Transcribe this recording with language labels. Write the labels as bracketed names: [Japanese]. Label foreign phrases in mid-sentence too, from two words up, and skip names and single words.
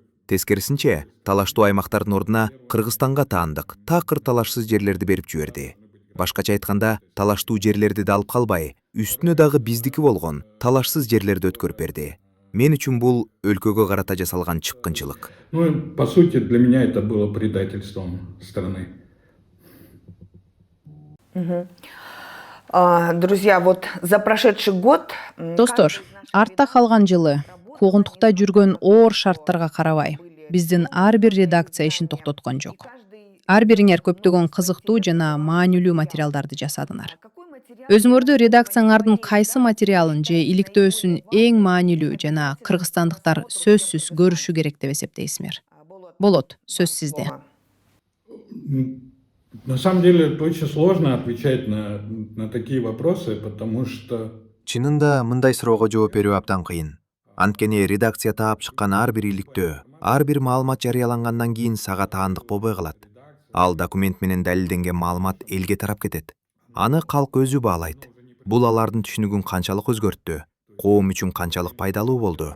[Kyrgyz] Тескерисинче, талаштуу аймактардын ордуна Кыргызстанга таандык, такыр талашсыз жерлерди берип жиберди. Башкача айтканда, талаштуу жерлерди да алып калбай, үстүнө дагы биздики болгон талашсыз жерлерди өткөрүп берди. Мен үчүн бул өлкөгө карата жасалган чыккынчылык. [Russian] Ну, по сути, для меня это было предательством страны. Друзья, вот за прошедший год... [Kyrgyz] Достор, артта калган жылы куугунтукта жүргөн оор шарттарга карабай, биздин ар бир редакция ишин токтоткон жок. Ар бириңер көптөгөн кызыктуу жана маанилүү материалдарды жасадыңар. Өзүңөрдү редакцияңардын кайсы материалын же иликтөөсүн эң маанилүү жана кыргызстандыктар сөзсүз көрүшү керек деп эсептейсиңер? Болот, сөз сизде. [Russian] На самом деле, очень сложно отвечать на такие вопросы, потому что... [Kyrgyz] Чынында мындай суроого жооп берүү абдан кыйын. Анткени редакция таап чыккан ар бир иликтөө, ар бир маалымат жарыялангандан кийин сага таандык болбой калат. Ал документ менен далилденген маалымат элге тарап кетет. Аны калк өзү баалайт. Бул алардын түшүнүгүн канчалык өзгөрттү, коом үчүн канчалык пайдалуу болду.